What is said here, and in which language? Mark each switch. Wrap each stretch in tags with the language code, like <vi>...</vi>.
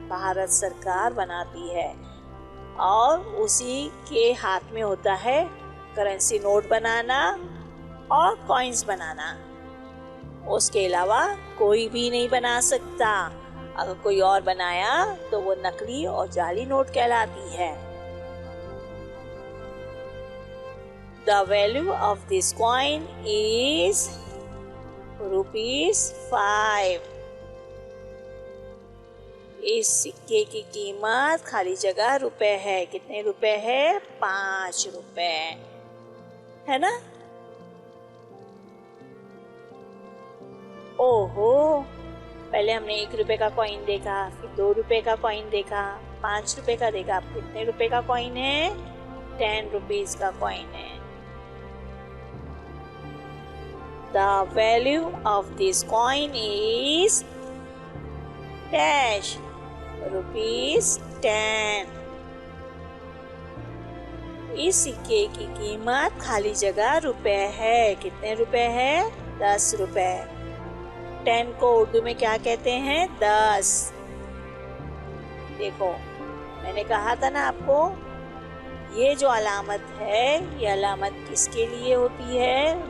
<hi>भारत सरकार बनाती है, और उसी के हाथ में होता है करेंसी नोट बनाना और कॉइन्स बनाना। उसके अलावा कोई भी नहीं बना सकता। अगर कोई और बनाया तो वो नकली और जाली नोट कहलाती है।</hi> <en>The value of this coin is ₹5।</en> <hi>इस सिक्के की कीमत खाली जगह रुपए है। कितने रुपए है? ₹5 है ना? ओहो, पहले हमने ₹1 का कॉइन देखा, फिर ₹2 का कॉइन देखा, ₹5 का देखा। अब कितने रुपए का कॉइन है? ₹10 का कॉइन है।</hi> <en>The value of this coin is dash ₹10।</en> <hi>इस सिक्के की कीमत खाली जगह रुपए है। कितने रुपए है? ₹10। 10 को उर्दू में क्या कहते हैं? 10। देखो, मैंने कहा था ना आपको, ये जो अलामत है, ये अलामत किसके लिए होती है?</hi>